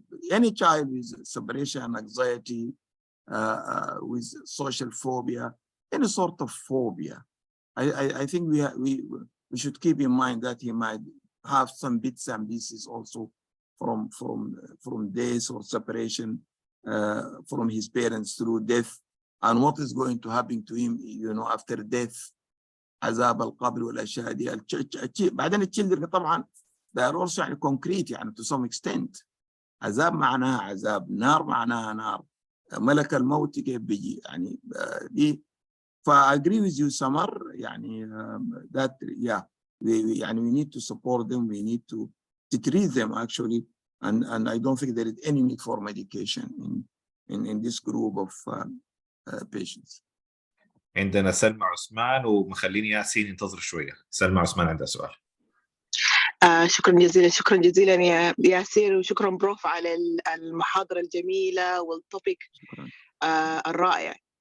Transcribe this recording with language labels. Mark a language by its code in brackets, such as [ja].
[en] Any child with separation anxiety, with social phobia, any sort of phobia, I think we should keep in mind that he might have some bits and pieces also from death or separation from his parents through death, and what is going to happen to him after death, [ar] عذاب القبر والاشياء دي. بعدين [en] الchildren [ar] طبعا [en] they are also concrete to some extent. [ar] عذاب معناها عذاب، نار معناها نار، ملك الموت كيف بيجي دي. [en] I agree with you, Samar, that we need to support them, we need to treat them actually, and I don't think there is any need for medication in this group of patients. [ar] عندنا سلمى عثمان، ومخليني ياسين ينتظر شوية. سلمى عثمان عندها سؤال. شكرا جزيلا، شكرا جزيلا يا ياسر، وشكرا بروف على المحاضرة الجميلة والتوبيك الرائع.